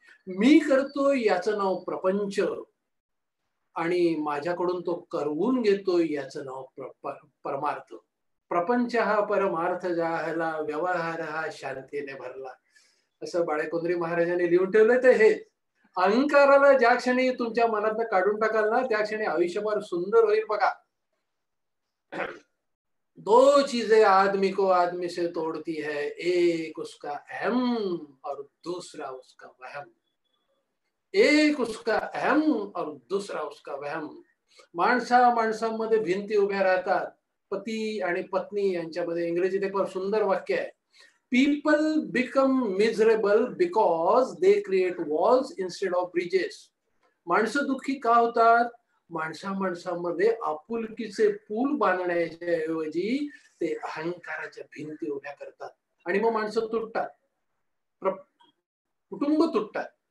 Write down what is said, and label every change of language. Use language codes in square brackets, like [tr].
[mr] मी करतोय याचं नाव प्रपंच आणि माझ्याकडून तो करवून घेतोय याचं नाव परमार्थ. प्रपंच हा परमार्थ जाहला, व्यवहार हा शांतीने भरला, असं बाळेकोंदरी महाराजांनी लिहून ठेवलंय. तर हे अहंकाराला ज्या क्षणी तुमच्या मनातनं काढून टाकाल ना, त्या क्षणी आयुष्यभर सुंदर होईल बघा. [hi] 2 चीजें आदमी को आदमी से तोड़ती है, एक उसका अहम और दूसरा उसका वहम. एक उसका अहम और दूसरा उसका वहम. [mr] माणसामध्ये भिंती उभ्या राहतात, पती आणि पत्नी यांच्यामध्ये. इंग्रजीत एक सुंदर वाक्य आहे, [en] People become miserable because they create walls instead of bridges. [mr] माणसं दुःखी का होतात? माणसामध्ये आपुलकीचे पूल बांधण्याच्या ऐवजी ते अहंकाराच्या भिंती उभ्या करतात आणि मग माणसं तुटतात, कुटुंब तुटतात.